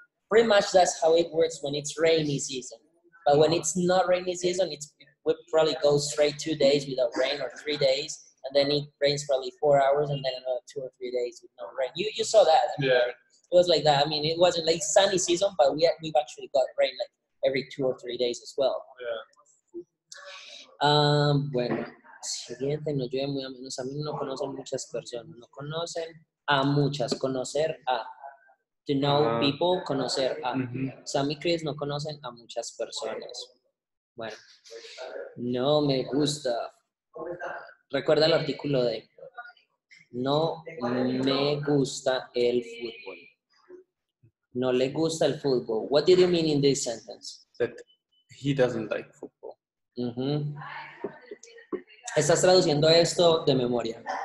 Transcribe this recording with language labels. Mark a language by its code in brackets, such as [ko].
[en] Pretty much that's how it works when it's rainy season. But when it's not rainy season, it would probably go straight 2 days without rain or 3 days, and then it rains probably 4 hours, and then another 2 or 3 days with no rain. You saw that? I mean, Yeah. It was like that. I mean, it wasn't like sunny season, but we've actually got rain like every 2 or 3 days as well. Yeah. [es] Bueno, siguiente, no llueve muy a menos. A mí no conocen muchas personas. No conocen a muchas. Conocer a. [en] To know people, conocer a. [es] Sam y Chris no conocen a muchas personas. Bueno, no me gusta. Recuerda el artículo de no me gusta el fútbol. No le gusta el fútbol. [en] What did you mean in this sentence? That he doesn't like football. [es] Estás traduciendo esto de memoria.